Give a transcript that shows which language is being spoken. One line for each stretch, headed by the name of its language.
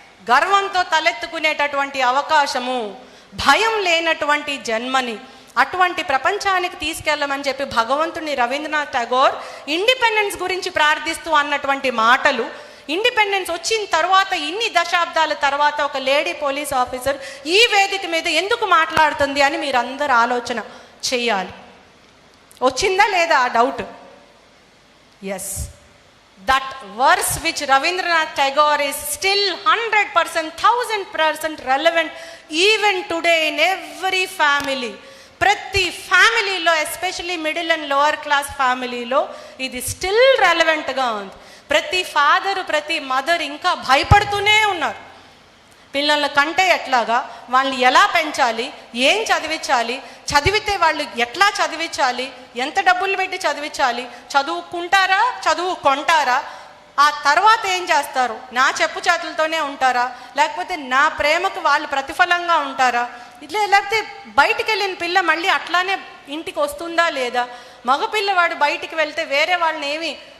Telugu: గర్వంతో తలెత్తుకునేటటువంటి అవకాశము, భయం లేనటువంటి జన్మని అటువంటి ప్రపంచానికి తీసుకెళ్ళమని చెప్పి భగవంతుని రవీంద్రనాథ్ ఠాగూర్ ఇండిపెండెన్స్ గురించి ప్రార్థిస్తూ అన్నటువంటి మాటలు, ఇండిపెండెన్స్ వచ్చిన తర్వాత ఇన్ని దశాబ్దాల తర్వాత ఒక లేడీ పోలీస్ ఆఫీసర్ ఈ వేదిక మీద ఎందుకు మాట్లాడుతుంది అని మీరందరూ ఆలోచన చెయ్యాలి. వచ్చిందా లేదా ఆ doubt?
English: Yes, that verse which Rabindranath Tagore is still 100%, 1000% relevant even today in every family.
Telugu: ప్రతి ఫ్యామిలీలో,
English: especially middle and lower class
Telugu: ఫ్యామిలీలో ఇది
English: still రెలవెంట్గా
Telugu: ఉంది. ప్రతి ఫాదరు, ప్రతి మదర్ ఇంకా భయపడుతూనే ఉన్నారు. పిల్లల కంటే ఎట్లాగా, వాళ్ళని ఎలా పెంచాలి, ఏం చదివించాలి, చదివితే వాళ్ళు ఎట్లా చదివించాలి, ఎంత డబ్బులు పెట్టి చదివించాలి, చదువుకుంటారా, చదువు కొంటారా, ఆ తర్వాత ఏం చేస్తారు, నా చెప్పు చేతులతోనే ఉంటారా, లేకపోతే నా ప్రేమకు వాళ్ళు ప్రతిఫలంగా ఉంటారా, ఇట్లా లేకపోతే బయటికి వెళ్ళిన పిల్ల మళ్ళీ అట్లానే ఇంటికి వస్తుందా లేదా, మగపిల్లవాడు బయటికి వెళ్తే వేరే వాళ్ళని ఏమి